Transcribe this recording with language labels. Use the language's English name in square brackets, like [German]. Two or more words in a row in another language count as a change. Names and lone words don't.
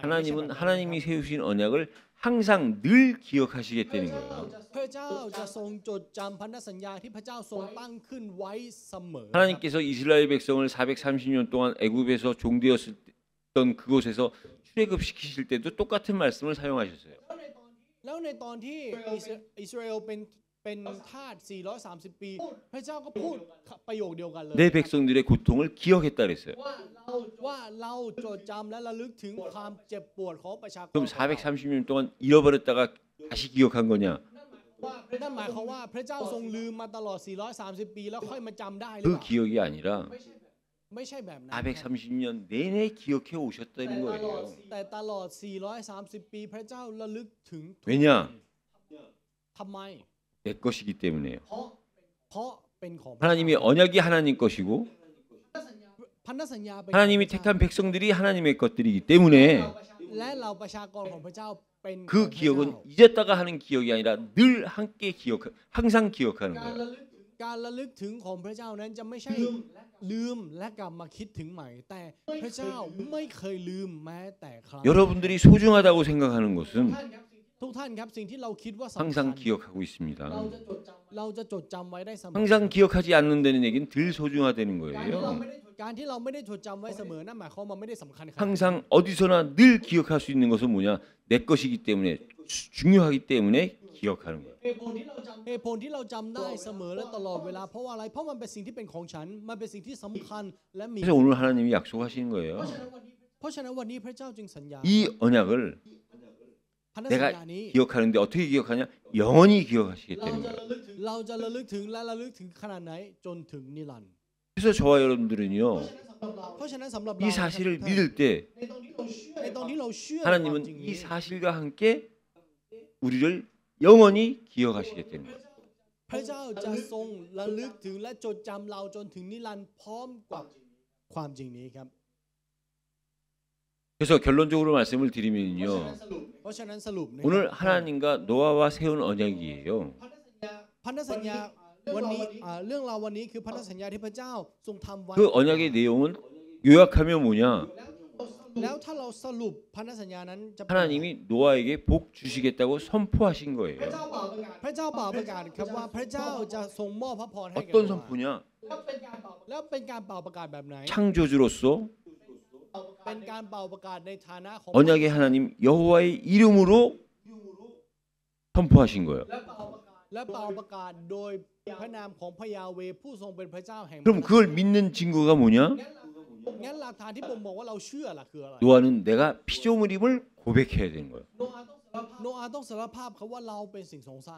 [Korean] 하나님은 하나님이 세우신 언약을 항상 늘 기억하시겠다는 거예요. [Thai] พระเจ้าจะทรงจดจำพันธสัญญาที่พระเจ้าทรงตั้งขึ้นไว้เสมอ [Korean] 하나님께서 이스라엘 백성을 430년 동안 애굽에서 종되었던 그곳에서 출애굽시키실 때도 똑같은 말씀을 사용하셨어요. [Thai] แล้วในตอนที่อิสราเอลเป็นทาส430 ปีพระเจ้าก็พูดประโยคเดียวกันเลย [Korean] 내 백성들의 고통을 기억했다 그랬어요. [Thai] ว่าเราจดจำและระลึกถึงความเจ็บปวดของประชากร [Korean] 그럼 430년 동안 잃어버렸다가 다시 기억한 거냐? [Thai] นั่นหมายความว่าพระเจ้าทรงลืมมาตลอด430 ปีแล้วค่อยมาจำได้หรือ [Korean] 그 [Thai] เปล่า [Korean] 기억이 아니라 [Thai] ไม่ใช่แบบนั้น [Korean] 430년 내내 기억해 오셨다는 거예요. [Thai] แต่ตลอด430 ปีพระเจ้าระลึกถึงทุก [Korean] 왜냐? [Thai] ทำไม [Korean] 내 것이기 때문에요. [Thai] เพราะเป็นของ [Korean] 하나님의 언약이 하나님 것이고 [Thai] พันธสัญญาเป็น [Korean] 하나님이 택한 백성들이 하나님의 것들이기 때문에 [Thai] และเราประชากรของพระเจ้าเป็นของ [Korean] 그 [Thai] พระเจ้า [Korean] 기억은 잊었다가 하는 기억이 아니라 늘 함께 항상 기억하는 거예요. [Thai] การระลึกถึงของพระเจ้านั้นจะไม่ใช่ลืมและกลับมาคิดถึงใหม่ แต่พระเจ้าไม่เคยลืมแม้แต่ครั้ง [Korean] 여러분들이 소중하다고 생각하는 것은 [Thai] ทุกท่านครับสิ่งที่เราคิดว่าสำคัญ [Korean] 항상 기억하고 있습니다. [Thai] เราจะจดจำไว้ได้เสมอ [Korean] 항상 기억하지 않는다는 얘기는 덜 소중하다는 거예요. [Thai] การที่เราไม่ได้จดจำไว้เสมอนั่นหมายความว่ามันไม่ได้สำคัญขนาดนั้น [Korean] 항상 어디서나 늘 기억할 수 있는 것은 뭐냐? 내 것이기 때문에 중요하기 때문에 기억하는 거예요. [Thai] เหตุผลที่เราจำได้เสมอและตลอดเวลาเพราะว่าอะไรเพราะมันเป็นสิ่งที่เป็นของฉันมันเป็นสิ่งที่สำคัญและมี [Korean] 그래서 오늘 하나님이 약속하시는 거예요. [Thai] เพราะฉะนั้นวันนี้พระเจ้าจึงสัญญา [Korean] 이 언약을 [Thai] พันธสัญญา [Korean] 내가 [Thai] นี้ [Korean] 기억하는데 어떻게 기억하냐? 영원히 기억하시겠다는 거예요. [Thai] เราจะระลึกถึงและระลึกถึงขนาดไหนจนถึงนิรันดร์ [Korean] 그래서 저와 여러분들은요. [Thai] เพราะฉะนั้นสำหรับ [Korean] 이 [Thai] เรา [Korean] 사실을 믿을 때 [Thai] ในตอนที่เราเชื่อ [Korean] 하나님은 [Thai] ความจริง [Korean] 이 [Thai] นี้ [Korean] 사실과 함께 우리를 영원히 기억하시겠다는 거예요. [Thai] พระเจ้าจะทรงระลึกถึงและจดจำเราจนถึงนิรันดร์พร้อมกับความจริงนี้ครับ [Korean] 그래서 결론적으로 말씀을 드리면요. [Thai] เพราะฉะนั้นสรุปนะ [Korean] 오늘 하나님과 노아와 세운 언약이에요. [Thai] พันธสัญญาวันนี้เรื่องราววันนี้คือพันธสัญญาที่พระเจ้าทรงทำไว้ [Korean] 그 언약의 내용은 요약하면 뭐냐? [Thai] แล้วถ้าเราสรุปพันธสัญญานั้นจะเป็น [Korean] 하나님이 노아에게 복 주시겠다고 선포하신 거예요. [Thai] พระเจ้าเป่าประกาศครับว่าพระเจ้าจะทรงมอบพระพรให้แก่ [Korean] 어떤 [Thai] โนอาห์ [Korean] 선포냐? [Thai] แล้วเป็นการเป่าประกาศแบบไหน [Korean] 창조주로서 [Thai] เป็นการเป่าประกาศในฐานะของ [Korean] 언약의 하나님 여호와의 이름으로 선포하신 거예요. [Thai] และเป่าประกาศโดยพระนามของพระยาเวห์ผู้ทรงเป็นพระเจ้าแห่ง [Korean] 그럼 그걸 믿는 증거가 뭐냐? [Thai] งั้นหลักฐานที่ผมบอกว่าเราเชื่อล่ะคืออะไร [Korean] 노아는 내가 피조물임을 고백해야 되는 거예요. [Thai] โนอาห์ต้องสารภาพครับว่าเราเป็นสิ่งทรงสร้าง